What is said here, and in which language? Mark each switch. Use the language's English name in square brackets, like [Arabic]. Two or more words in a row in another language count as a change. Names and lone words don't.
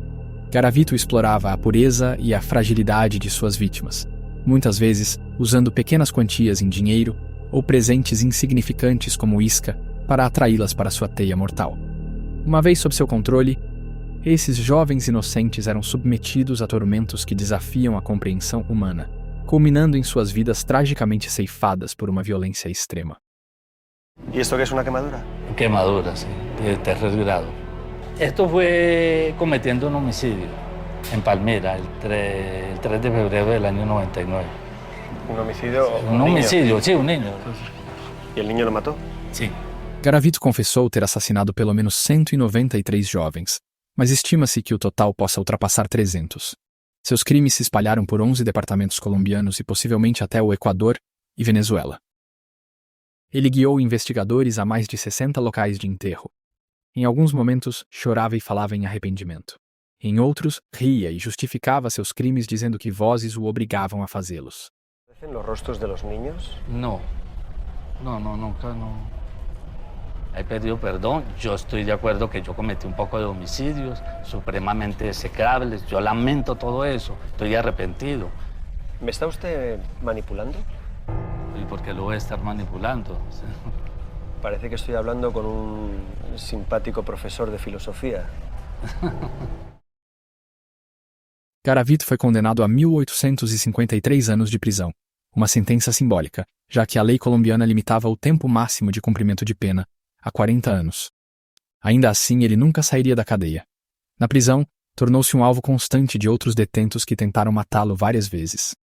[Portuguese] Garavito explorava a pureza e a fragilidade de suas vítimas, muitas vezes usando pequenas quantias em dinheiro ou presentes insignificantes como isca para atraí-las para sua teia mortal. Uma vez sob seu controle, esses jovens inocentes eram submetidos a tormentos que desafiam a compreensão humana, culminando em suas vidas tragicamente ceifadas por uma violência extrema. [Spanish] ¿Y esto qué es una quemadura? Quemadura, sí, de tercer grado. Esto fue cometiendo un homicidio en Palmira el 3 de febrero del año 99. ¿Un homicidio? Un homicidio, sí, un niño. ¿Y el niño lo mató? Sí. [Portuguese] Garavito confessou ter assassinado pelo menos 193 jovens, mas estima-se que o total possa ultrapassar 300. Seus crimes se espalharam por 11 departamentos colombianos e possivelmente até o Equador e Venezuela. Ele guiou investigadores a mais de 60 locais de enterro. Em alguns momentos, chorava e falava em arrependimento. Em outros, ria e justificava seus crimes dizendo que vozes o obrigavam a fazê-los. [Spanish] ¿Aparecen los rostros de los niños? No, nunca, no. He pedido perdón, yo estoy de acuerdo que yo cometí un poco de homicidios supremamente execrables, yo lamento todo eso, estoy arrepentido. ¿Me está usted manipulando? ¿Y por qué lo voy a estar manipulando? Parece que estoy hablando con un simpático profesor de filosofía. [Portuguese] Garavito foi condenado a 1.853 anos de prisão, uma sentença simbólica, já que a lei colombiana limitava o tempo máximo de cumprimento de pena a 40 anos. Ainda assim, ele nunca sairia da cadeia. Na prisão, tornou-se um alvo constante de outros detentos que tentaram matá-lo várias vezes.